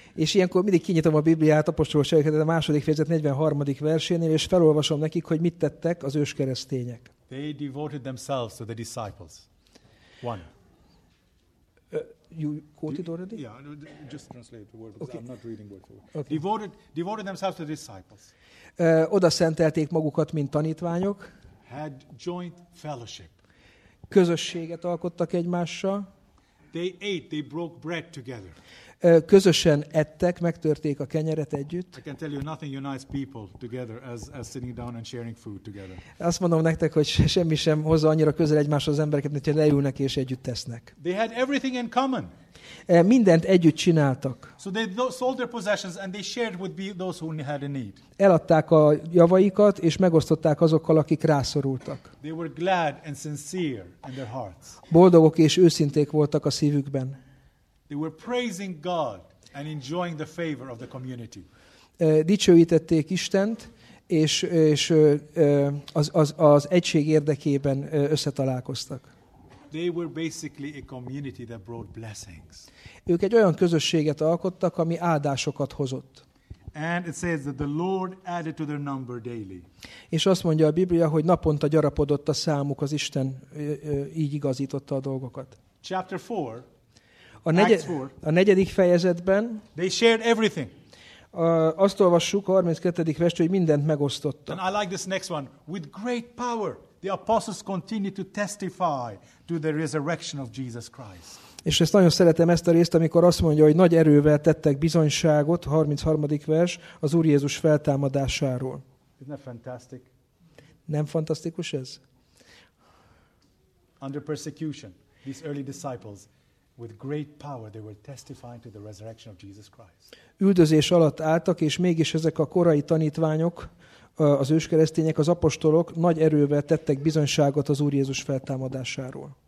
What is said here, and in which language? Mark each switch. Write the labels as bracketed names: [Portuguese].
[Hungarian] És ilyenkor mindig kinyitom a Bibliát, apostolok cselekedete a második fejezet 43. versénél, és felolvasom nekik, hogy mit tettek az őskeresztények. [English] They devoted themselves to the disciples. One. You quoted already? Yeah, just translate the word because okay. I'm not reading word for word. Okay. Devoted themselves to the disciples. [Hungarian] Oda szentelték magukat, mint tanítványok. [English] Had joint fellowship. [Hungarian] Közösséget alkottak egymással. [English] They ate, they broke bread together. [Hungarian] Közösen ettek, megtörték a kenyeret együtt. [English] I can tell you nothing unites people together as sitting down and sharing food together. [Hungarian] Azt mondom nektek, hogy semmi sem hozza annyira közel egymáshoz az embereket, mint hogy leülnek és együtt tesznek. [English] They had everything in common. [Hungarian] Mindent együtt csináltak. [English] So they sold their possessions and they shared with those who had a need. [Hungarian] Eladták a javaikat és megosztották azokkal, akik rászorultak. [English] They were glad and sincere in their hearts. [Hungarian] Boldogok és őszinték voltak a szívükben. [English] They were praising God and enjoying the favor of the community. [Hungarian] Dicsőítették Istent és az egység érdekében összetalálkoztak. [English] They were basically a community that brought blessings. [Hungarian] Ők egy olyan közösséget alkottak, ami áldásokat hozott. [English] And it says that the Lord added to their number daily. [Hungarian] És azt mondja a Biblia, hogy naponta gyarapodott a számuk, az Isten így igazította a dolgokat. [English] Chapter 4. [Hungarian] A negyedik fejezetben [English] they shared everything. [Hungarian] Azt olvassuk a 32. verset, hogy mindent megosztottak. [English] And I like this next one. With great power, the apostles continued to testify to the resurrection of Jesus Christ. [Hungarian] És ezt nagyon szeretem ezt a részt, amikor azt mondja, hogy nagy erővel tettek bizonyságot, 33. vers, az Úr Jézus feltámadásáról. [English] Isn't that fantastic? [Hungarian] Nem fantasztikus ez? [English] Under persecution, these early disciples with great power they were testifying to the resurrection of Jesus Christ. [Hungarian] Üldözés alatt álltak, és mégis ezek a korai tanítványok, az őskeresztények, az apostolok nagy erővel tettek bizonyságot az Úr Jézus feltámadásáról.